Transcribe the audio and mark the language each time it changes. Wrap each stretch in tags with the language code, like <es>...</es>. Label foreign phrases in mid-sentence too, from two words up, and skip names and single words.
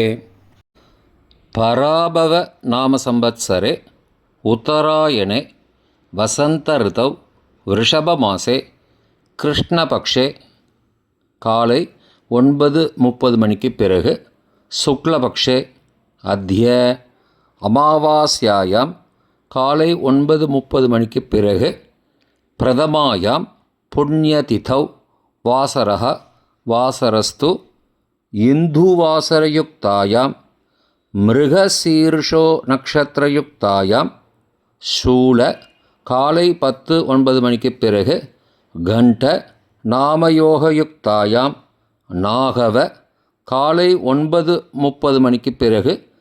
<sa>पराभव नाम संवत्सरे उत्तरायणे वसंत ऋतौ वृषभमासे कृष्णपक्षे काலை</sa> <ta>9:30 மணிக்கு பிறகு</ta> <sa>शुक्लपक्षे अद्य अमावास्यायाम्</sa> <ta>காலை</ta> <sa>9:30</sa> <ta>மணிக்கு பிறகு</ta> <sa>प्रथमायाम् पुण्यतिथौ वासरः वासरस्तु इन्दुवासरयुक्तायाम् मृगशीर्षो नक्षत्रयुक्तायाम् शूल</sa> <ta>காலை 10:09 மணிக்கு பிறகு</ta> <sa>गण्ड नामयोगयुक्तायाम् नागव</sa> <ta>காலை 9:30 மணிக்கு பிறகு</ta>